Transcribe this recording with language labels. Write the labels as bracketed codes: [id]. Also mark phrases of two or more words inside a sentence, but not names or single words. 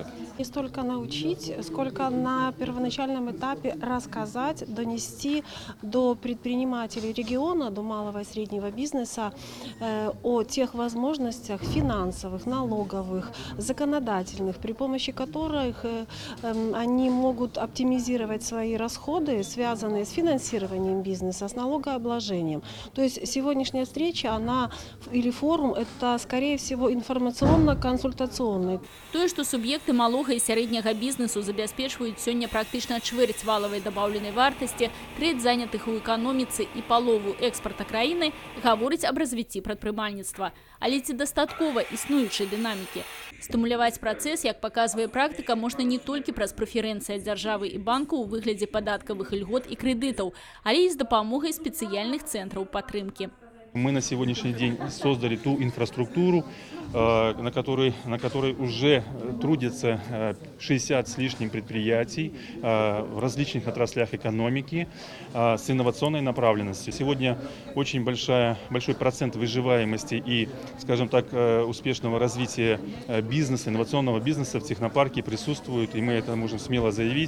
[ru] Не столько научить, сколько на первоначальном этапе рассказать, донести до предпринимателей региона, до малого и среднего бизнеса о тех возможностях финансовых, налоговых, законодательных, при помощи которых они могут оптимизировать свои расходы, связанные с финансированием бизнеса, с налогообложением. То есть сегодняшняя встреча, она или форум, это скорее всего информационно-консультационный. То, что субъекты малого [be] і сярэдняга бізнесу забяспечваюць сёння практычна чвэрць валавай дабаўленай вартасці, трэць занятых у эканоміцы і палову экспарта краіны, гаворыць аб развіцці прадпрымальніцтва. Але ці дастаткова існуючай дынамікі? Стымуляваць працэс, як паказвае практыка, можна не толькі праз прэферэнцыі ад дзяржавы і банку ў выглядзе падаткавых ільгот і крэдытаў, але і з дапамогай спецыяльных цэнтраў падтрымкі. [ru] Мы на сегодняшний день создали ту инфраструктуру, на которой уже трудятся 60 с лишним предприятий в различных отраслях экономики с инновационной направленностью. Сегодня очень большой процент выживаемости и, скажем так, успешного развития бизнеса, инновационного бизнеса в технопарке присутствует, и мы это можем смело заявить.